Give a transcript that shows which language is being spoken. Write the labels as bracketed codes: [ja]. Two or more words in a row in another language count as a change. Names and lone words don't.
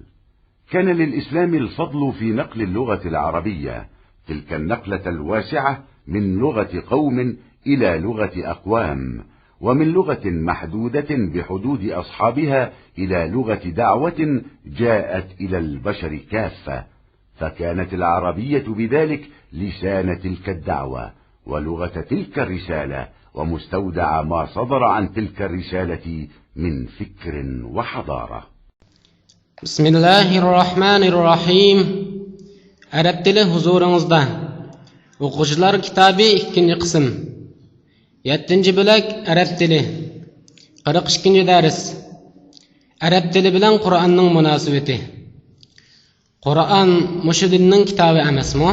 [ar] كان للإسلام الفضل في نقل اللغة العربية، تلك النقلة الواسعة من لغة قوم إلى لغة أقوام، ومن لغة محدودة بحدود أصحابها إلى لغة دعوة جاءت إلى البشر كافة، فكانت العربية بذلك لسان تلك الدعوة ولغة تلك الرسالة، ومستودع ما صدر عن تلك الرسالة من فكر وحضارة. بسم الله الرحمن الرحيم. [uz] Arab tili huzuringizda. O'quvchilar kitobi 2-qism. 7-bo'lak Arab tili. 42-dars. Arab tili bilan Qur'onning munosabati. Qur'on mushu dinning kitobi emasmi?